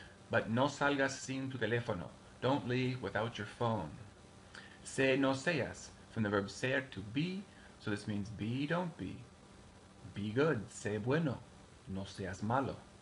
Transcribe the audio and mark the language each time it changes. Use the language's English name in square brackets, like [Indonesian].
[English] But [Spanish] no salgas sin tu teléfono. [English] Don't leave without your phone. [Spanish] Se no seas, [English] from the verb ser to be, so this means be, don't be. Be good, [Spanish] sé bueno, no seas malo.